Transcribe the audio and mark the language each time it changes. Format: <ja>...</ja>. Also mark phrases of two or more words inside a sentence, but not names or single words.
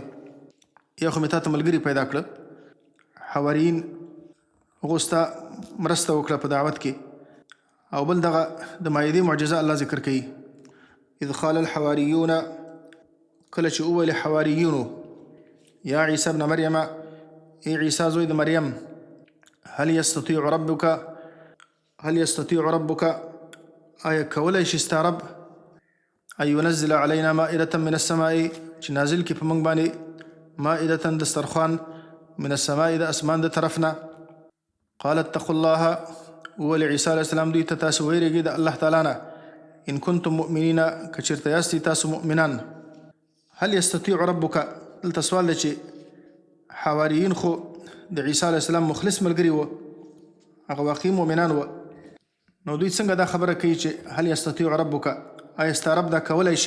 <ps>یو خو مې تا ته ملګري پیدا کړه، حواریین هغو ستا مرسته وکړه په دعوت کې، او بل دغه د مایدې معجزه الله ذکر کوي.</ps> <ar>اذ قال الحواریون،</ar> <ps>کله چې وویل حواریونو</ps> <ar>یا عیسی ابن مریم،</ar> <ps>ای عیسی زوی د مریم،</ps> <ar>هل یستطیع ربک،</ar> <ps>آیا کولی شي ستا رب</ps> <ar>ان ينزل علینا مائدة من السماء،</ar> <ps>چې نازل کړي په موږ باندې مائدة دسترخوان،</ps> <ar>من السماء</ar> <ps>د اسمان د طرفنا.</ps> <ar>قال اتقوا الله،</ar> <ps>وویل عیسی</ps> <ar>علیه السلام</ar> <ps>دوی ته تاسو ویرېږئ د الله تعالی نه،</ps> <ar>ان کنتم مؤمنین،</ar> <ps>که چېرته یاستئ تاسو مؤمنان.</ps> <ar>هل یستطیع ربک،</ar> <ps>دلته سوال دی چې حواریین خو د عیسی</ps> <ar>علیه السلام</ar> <ps>مخلص ملګري وو، هغه واقعي مؤمنان وو، نو دوی څنګه دا خبره کوي چې</ps> <ar>هل یستطیع ربک،</ar> <ps>آیا ستا رب دا کولی شي؟</ps>